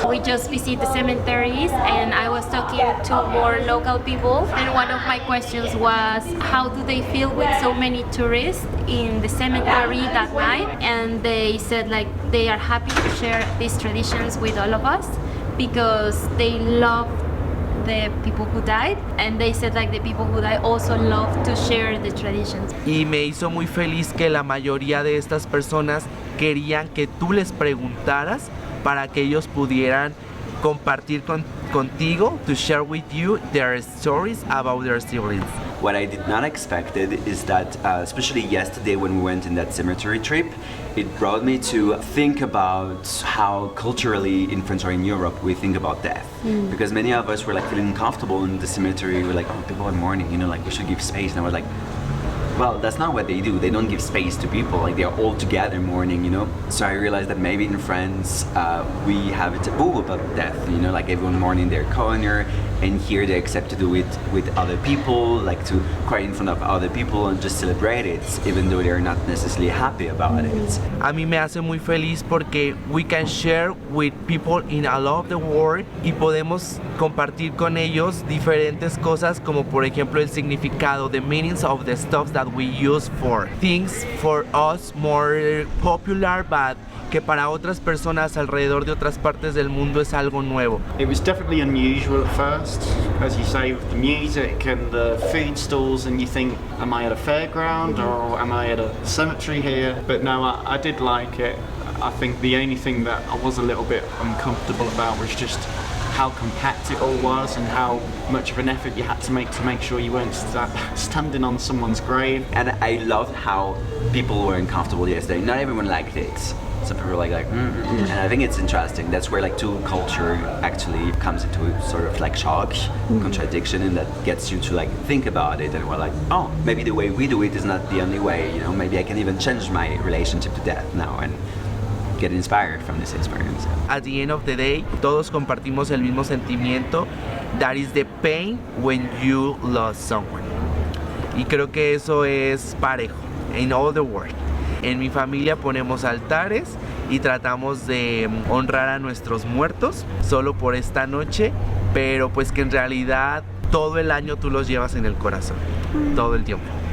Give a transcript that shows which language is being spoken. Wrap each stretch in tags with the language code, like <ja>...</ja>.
<en>We just visit the cemeteries, and I was talking to more local people, and one of my questions was, how do they feel with so many tourists in the cemetery that night? And they said like they are happy to share these traditions with all of us because they love the people who died, and they said like the people who died also love to share the traditions.</en> <es>Y me hizo muy feliz que la mayoría de estas personas querían que tú les preguntaras para que ellos pudieran compartir contigo,</es> <en>to share with you their stories about their siblings. What I did not expect is that, especially yesterday when we went in that cemetery trip, it brought me to think about how culturally in France or in Europe we think about death. Because many of us were like feeling uncomfortable in the cemetery. We're like, oh, people are mourning, you know, like we should give space. And I was like, well, that's not what they do. They don't give space to people. Like they're all together mourning, you know. So I realized that maybe in France we have a taboo about death, you know, like everyone mourning their corner, and here they accept to do it with other people, like to cry in front of other people and just celebrate it, even though they're not necessarily happy about it.</en> <es>A mí me hace muy feliz porque</es> <en>we can share with people in all of the world</en> <es>y podemos compartir con ellos diferentes cosas, como por ejemplo el significado,</es> <en>the meanings of the stuff that we use for things for us more popular, but</en> <es>que para otras personas alrededor de otras partes del mundo es algo nuevo.</es> <en>It was definitely unusual at first, as you say, with the music and the food stalls, and you think, am I at a fairground or am I at a cemetery here? But no, I did like it. I think the only thing that I was a little bit uncomfortable about was just how compact it all was and how much of an effort you had to make sure you weren't standing on someone's grave. And I loved how people were uncomfortable yesterday. Not everyone liked it. Some people were like, and I think it's interesting. That's where like two culture actually comes into sort of like shock, contradiction, and that gets you to like think about it. And we're like, oh, maybe the way we do it is not the only way. You know, maybe I can even change my relationship to death now and get inspired from this experience. At the end of the day,</en> <es>todos compartimos el mismo sentimiento.</es> <en>That is the pain when you lost someone.</en> <es>Y creo que eso es parejo</es> <en>in all the world.</en> <es>En mi familia ponemos altares y tratamos de honrar a nuestros muertos solo por esta noche, pero pues que en realidad todo el año tú los llevas en el corazón, todo el tiempo.</es>